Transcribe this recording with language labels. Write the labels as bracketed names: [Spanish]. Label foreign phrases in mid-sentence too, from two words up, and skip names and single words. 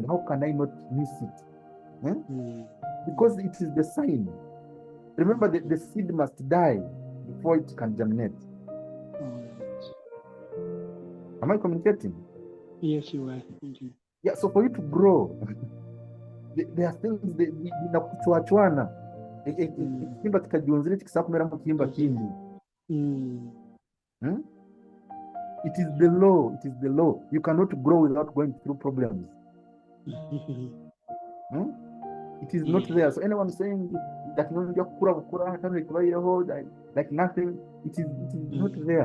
[English] How can I not miss it? Because it is the sign. Remember, the seed must die before it can germinate. Am I communicating? Yes, you are. Thank you. Yeah, so for you to grow, there are things binakuchwachwana. [Nyankole] Ekihimba kitajiunzire tikisa kumera mu kihimba kindi. [English] It is the law. It is the law. You cannot grow without going through problems. It is not there. So anyone saying that like nothing, it is not there.